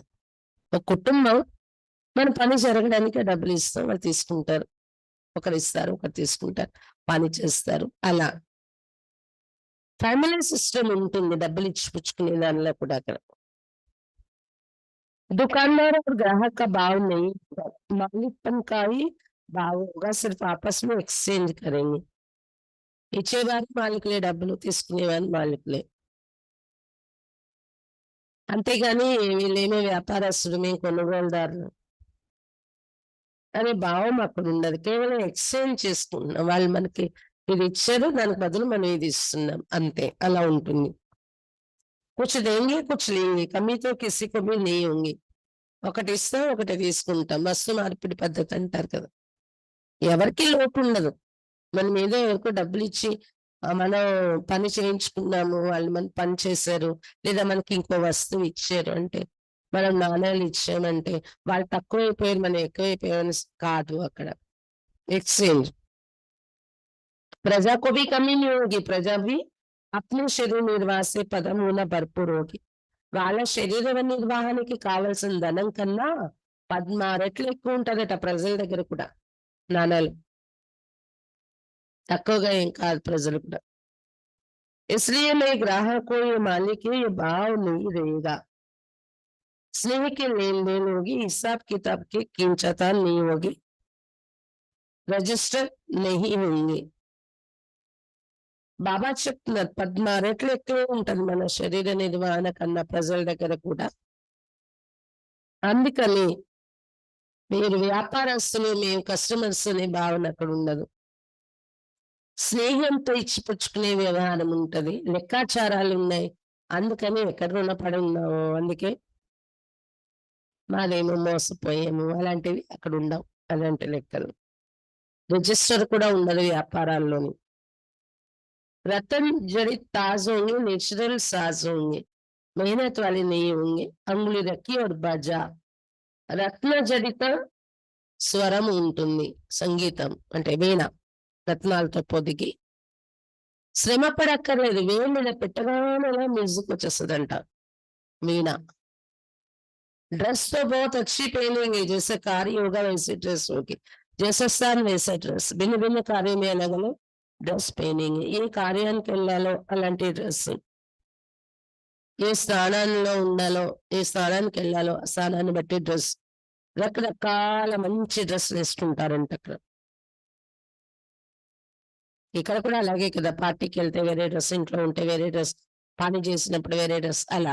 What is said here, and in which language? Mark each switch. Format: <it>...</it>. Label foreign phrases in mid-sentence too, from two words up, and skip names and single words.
<te>ఒక కుటుంబం మన పని జరగడానికి డబ్బులు ఇస్తాం. వాళ్ళు తీసుకుంటారు. ఒకరు ఇస్తారు, ఒకరు తీసుకుంటారు, పని చేస్తారు. అలా</te> <en>family system</en> <te>ఉంటుంది డబ్బులు ఇచ్చి పుచ్చుకునే దానిలో కూడా అక్కడ.</te> <hi>दुकानदार और ग्राहक का भाव नहीं होगा. मालिकपन का ही भाव होगा. सिर्फ आपस में एक्सचेंज करेंगे.</hi> <te>ఇచ్చేవారు మాలికులే, డబ్బులు తీసుకునేవారు మాలికులే. అంతేగాని వీళ్ళేమో వ్యాపారస్తులు, మేము కొనుగోలుదారులు అనే భావం అక్కడ ఉండదు. కేవలం ఎక్స్చేంజ్ చేసుకుంటున్నాం. వాళ్ళు మనకి ఇది ఇచ్చారు, దానికి బదులు మనం ఇది ఇస్తున్నాం అంతే. అలా ఉంటుంది.</te> <hi>कुछ देंगे कुछ लेंगे. कमी तो किसी को भी नहीं होंगी.</hi> <te>ఒకటి ఇస్తాం, ఒకటి తీసుకుంటాం. వస్తు మార్పిడి పద్ధతి అంటారు కదా. ఎవరికి లోటు ఉండదు. మనం ఏదో ఎవరికో డబ్బులు ఇచ్చి మనం పని చేయించుకున్నాము, వాళ్ళు మన పని చేశారు, లేదా మనకి ఇంకో వస్తువు ఇచ్చారు అంటే, మనం నాణాలు ఇచ్చామంటే వాళ్ళు తక్కువైపోయారు, మనం ఎక్కువైపోయామని కాదు అక్కడ.</te> <hi>एक्सचेंज. प्रजा को भी कमी नहीं होगी. प्रजा भी अपने शरीर निर्वाह से पदम होना भरपूर होगी.</hi> <te>వాళ్ళ శరీర నిర్వహణకి కావాల్సిన ధనం కన్నా 16 రెట్లు ఎక్కువ ఉంటదట ప్రజల దగ్గర కూడా. నాణాలు తక్కువగా ఏం కాదు ప్రజలు కూడా.</te> <hi>इसलिए मैं ग्राहक को ये मालिक है ये भाव नहीं रहेगा. स्नेह के लेन देन होगी. हिसाब किताब की खींचातान नहीं होगी. रजिस्टर नहीं होंगे.</hi> <te>బాబా చెప్తున్నారు 16 రెట్లు ఎక్కువే ఉంటది మన శరీర నిర్వహణ కన్నా ప్రజల దగ్గర కూడా. అందుకని మీరు వ్యాపారస్తులు, మేము కస్టమర్స్ అనే భావన అక్కడ ఉండదు. స్నేహంతో ఇచ్చిపుచ్చుకునే వ్యవహారం ఉంటది. లెక్కాచారాలున్నాయి. అందుకని ఎక్కడ రుణపడి ఉన్నాము. అందుకే మాదేమో మోసపోయాము. అలాంటివి అక్కడ ఉండవు. అలాంటి లెక్కలు. రిజిస్టర్ కూడా ఉండదు వ్యాపారాల్లోని.</te> <hi>रतन जड़ित ताज होंगे, नेचुरल साज होंगे, मेहनत वाले नहीं होंगे, अंगुली रखी और बाजा.</hi> <te>రత్న జడిత స్వరం ఉంటుంది, సంగీతం అంటే వీణ, రత్నాలతో పొదిగి. శ్రమ పడక్కర్లేదు, వేలు మీద పెట్టగానే మ్యూజిక్ వచ్చేస్తుందంట వీణ.</te> <hi>ड्रेस तो बहुत अच्छी पहनेंगे, जैसे कार्य होगा वैसे ड्रेस होगी, जैसा स्थान वैसा ड्रेस. भिन्न भिन्न कार्य में अलग अलग ड्रेस पहनेंगे.</hi> <te>ఏ కార్యానికి వెళ్ళాలో అలాంటి డ్రెస్, ఏ స్థానంలో ఉండాలో, ఏ స్థానానికి వెళ్ళాలో ఆ స్థానాన్ని బట్టి డ్రెస్, రకరకాల మంచి డ్రెస్ వేసుకుంటారంట అక్కడ. ఇక్కడ కూడా అలాగే కదా, పార్టీకి వెళ్తే వేరే డ్రెస్, ఇంట్లో ఉంటే వేరే డ్రెస్, పని చేసినప్పుడు వేరే డ్రెస్ అలా.</te>